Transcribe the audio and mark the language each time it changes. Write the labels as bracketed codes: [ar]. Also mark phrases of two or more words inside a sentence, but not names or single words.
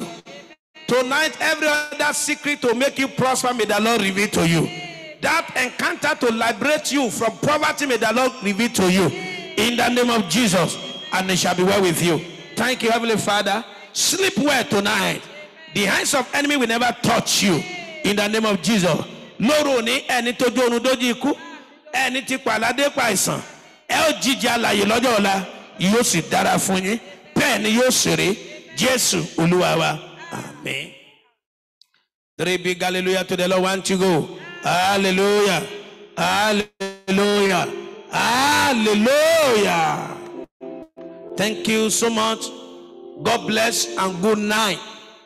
[en] Tonight, every other secret to make you prosper, may the Lord reveal to you. That encounter to liberate you from poverty, may the Lord reveal to you. In the name of Jesus, and it shall be well with you. Thank you, Heavenly Father. Sleep well tonight. The hands of enemy will never touch you. In the name of Jesus. [yo] Loroni eni to jonu dojiku eni ti palade paisan e o jije alaye lọ́jọ́ ọ̀la yóò sì dára fún yín bẹ́ẹ̀ ni yóò sì rí Jésù Olúwa wa. [en] Amen. 3 big hallelujah to the Lord. 1 to go. Hallelujah. Hallelujah. Hallelujah. Thank you so much. God bless and good night.